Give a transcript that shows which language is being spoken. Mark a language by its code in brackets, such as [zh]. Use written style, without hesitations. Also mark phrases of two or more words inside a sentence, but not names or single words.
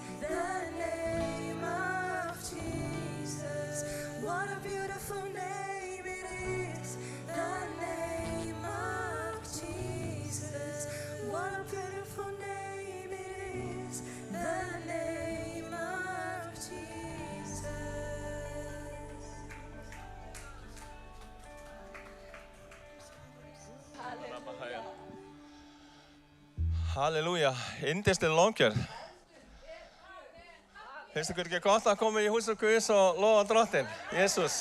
[en] The name of Jesus. What a beautiful name it is. The name of Jesus. What a beautiful name it is. The name of Jesus. [is] Halleluja, yndisleg lofgjörð. Finnst ykkur ekki gott að koma í hús og Guðs og lofa Drottinn, Jesús?